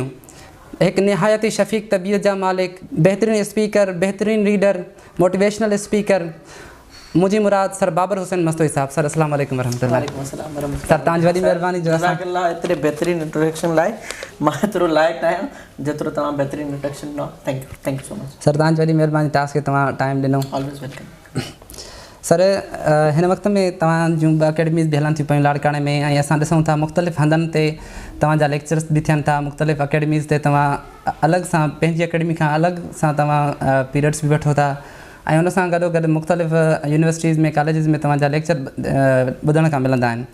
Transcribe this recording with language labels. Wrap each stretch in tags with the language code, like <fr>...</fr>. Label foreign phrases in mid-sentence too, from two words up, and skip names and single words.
<sd>हिकु निहायती शफ़ीक़ तबीयत जा मालिक, बहितरीन स्पीकर, बहितरीन रीडर,</sd> <en>motivational speaker,</en> <sd>मुंहिंजी मुराद सर बाबर हुसैन मस्तोई साहब। सर</sd> <ar>السلام عليكم ورحمة الله.</ar> <sd>सर तव्हांजी वॾी महिरबानी जो जज़ाकल्लाह एतिरे बहितरीन इंट्रोडक्शन लाइ। मां एतिरो लाइक़ु आहियां जेतिरो तव्हां बहितरीन इंट्रोडक्शन ॾिनो।</sd> <en>thank you so much</en> <sd>सर। तव्हांजी वॾी महिरबानी टास्क खे तव्हां टाइम ॾिनो।</sd> <en>always welcome</en> <sd>सर, हिन वक़्त में तव्हां जूं 2 अकेडमीज़ बि हलनि थियूं पियूं लाड़काणे में, ऐं असां ॾिसूं था मुख़्तलिफ़ हंधनि ते तव्हांजा लेक्चर्स बि थियनि था। मुख़्तलिफ़ अकेडमीज़ ते तव्हां अलॻि सां पंहिंजी अकेडमी खां अलॻि सां तव्हां पीरियड्स बि वठो था, ऐं हुन सां गॾोगॾु मुख़्तलिफ़ यूनिवर्सिटीज़ में कॉलेजिस में तव्हांजा लेक्चर ॿुधण खां मिलंदा आहिनि।</sd>